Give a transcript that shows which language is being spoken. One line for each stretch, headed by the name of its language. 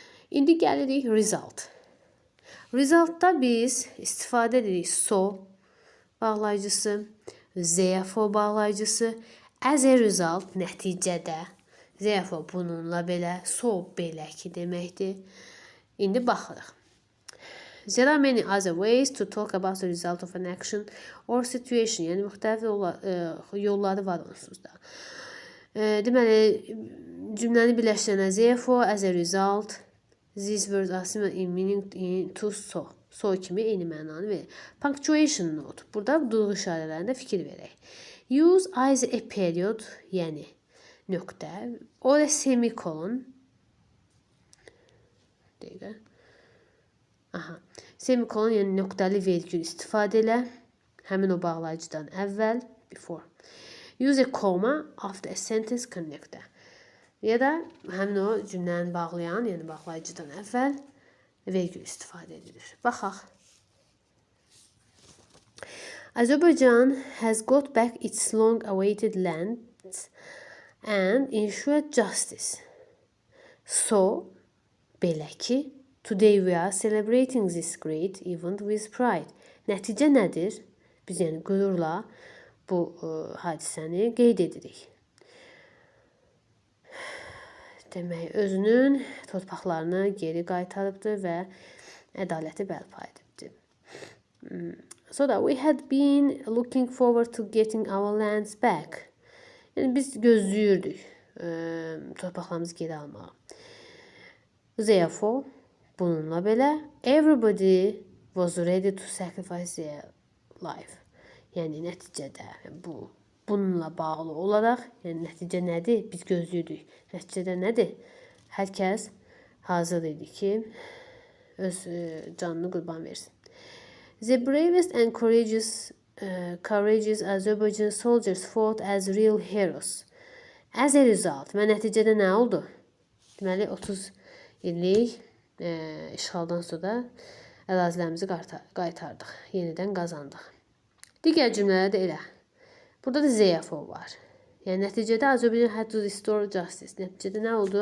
Azerbaijani: İndi gəlirik result. Resultda biz istifadə edirik so bağlayıcısı, therefore bağlayıcısı, as a result nəticədə, therefore bununla belə, so belə ki deməkdir. İndi baxırıq.
English: There are many other ways to talk about the result of an action or situation.
Azerbaijani: Yəni, müxtəlif yolları var onsuz da. Deməli, cümləni birləşdirənə
English: therefore, as a result, these words are similar in meaning to so.
Azerbaijani: So kimi eyni mənanı verir.
English: Punctuation note.
Azerbaijani: Burada durğu işarələrində fikir verək.
English: Use either a period,
Azerbaijani: yəni nöqtə,
English: or a semicolon.
Azerbaijani: Deyək. Semicolon, yəni nöqtəli vergül istifadə elə. Həmin o bağlayıcıdan əvvəl, before.
English: Use a comma after a sentence connector.
Azerbaijani: Ya da həmin o cümləni bağlayan, yəni bağlayıcıdan əvvəl vergül istifadə edilir. Baxaq.
English: Azerbaijan has got back its long-awaited lands and ensured justice. So,
Azerbaijani: belə ki,
English: today we are celebrating this great event with pride.
Azerbaijani: Nəticə nədir? Biz yəni qürurla bu hadisəni qeyd edirik. Demək, özünün torpaqlarını geri qaytarıbdır və ədaləti bərpa edibdir.
English: So that we had been looking forward to getting our lands back.
Azerbaijani: Yəni, biz gözləyirdik torpaqlarımızı geri almağa.
English: Therefore,
Azerbaijani: bununla belə,
English: everybody was ready to sacrifice their life.
Azerbaijani: Yəni, nəticədə bununla bağlı olaraq, yəni nəticə nədir? Biz gözləyirdik. Nəticədə nədir? Hər kəs hazır idi ki, öz canını qurban versin.
English: The bravest and courageous Azerbaijan soldiers fought as real heroes.
Azerbaijani: As a result, və nəticədə nə oldu? Deməli, 30 illik işğaldan sonra ərazilərimizi qaytardıq, yenidən qazandıq. Digər cümlələrdə elə. Burada da therefore var. Yəni, nəticədə Azərbaycan
English: had to restore justice.
Azerbaijani: Nəticədə nə oldu?